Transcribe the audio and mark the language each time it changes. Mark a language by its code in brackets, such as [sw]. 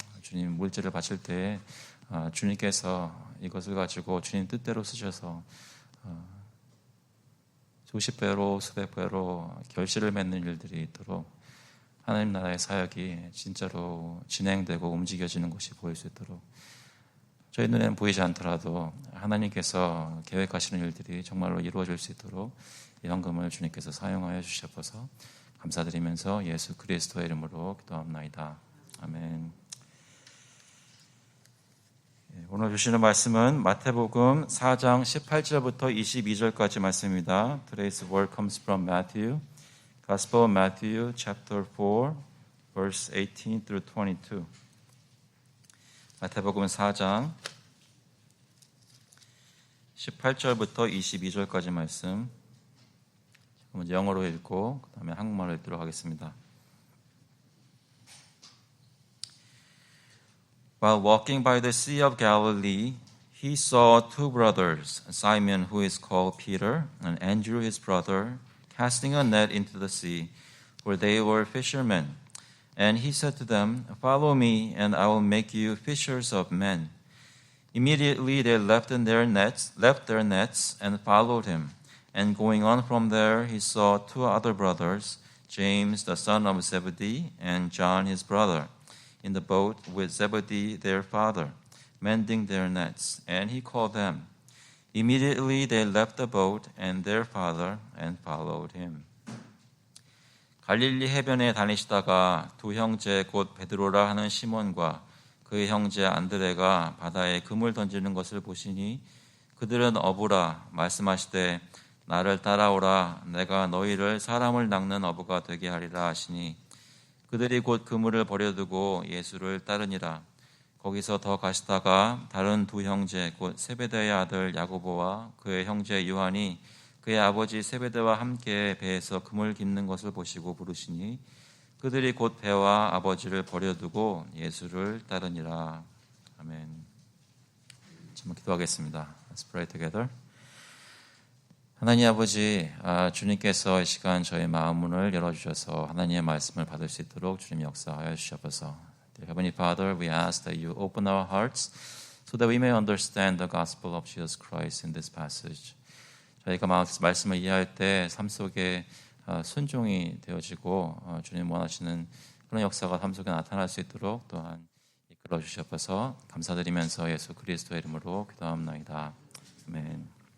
[ko] 주님 물질을 바칠 때 주님께서 이것을 가지고 주님 뜻대로 쓰셔서 수십 배로 수백 배로 결실을 맺는 일들이 있도록 하나님 나라의 사역이 진짜로 진행되고 움직여지는 것이 보일 수 있도록 저희 눈에는 보이지 않더라도 하나님께서 계획하시는 일들이 정말로 이루어질 수 있도록 이 헌금을 주님께서 사용하여 주셔서 감사드리면서 예수 그리스도의 이름으로 기도합나이다. 아멘. 오늘 주시는 말씀은 마태복음 4장 18절부터 22절까지 말씀입니다. [en] Today's word comes from Matthew, Gospel of Matthew, chapter 4, verse 18 through 22. [ko] 마태복음 4장 18절부터 22절까지 말씀. 먼저 영어로 읽고 그 다음에 한국말로 읽도록 하겠습니다. [en] While walking by the Sea of Galilee, he saw two brothers, Simon, who is called Peter, and Andrew, his brother, casting a net into the sea, for they were fishermen. And he said to them, "Follow me, and I will make you fishers of men." Immediately they left their nets, and followed him. And going on from there, he saw two other brothers, James, the son of Zebedee, and John, his brother, in the boat with Zebedee their father, mending their nets, and he called them. Immediately they left the boat and their father and followed him. [ko] 갈릴리 해변에 다니시다가 두 형제 곧 베드로라 하는 시몬과 그의 형제 안드레가 바다에 금을 던지는 것을 보시니 그들은 어부라 말씀하시되 나를 따라오라 내가 너희를 사람을 낚는 어부가 되게 하리라 하시니 그들이 곧 그물을 버려두고 예수를 따르니라. 거기서 더 가시다가 다른 두 형제 곧 세베대의 아들 야고보와 그의 형제 요한이 그의 아버지 세베대와 함께 배에서 그물 깁는 것을 보시고 부르시니 그들이 곧 배와 아버지를 버려두고 예수를 따르니라. 아멘. 한번 기도하겠습니다. [en] Let's pray together. [ko] 하나님 아버지, 주님께서 이 시간 저의 마음 문을 열어주셔서 하나님의 말씀을 받을 수 있도록 주님 역사하여 주셔서 [en] Dear Heavenly Father, we ask that you open our hearts so that we may understand the gospel of Jesus Christ in this passage. [ko] 저희가 말씀을 이해할 때 삶 속에 순종이 되어지고 주님 원하시는 그런 역사가 삶 속에 나타날 수 있도록 또한 이끌어 주셔서 감사드리면서 예수 그리스도의 이름으로 기도합나이다. 아멘.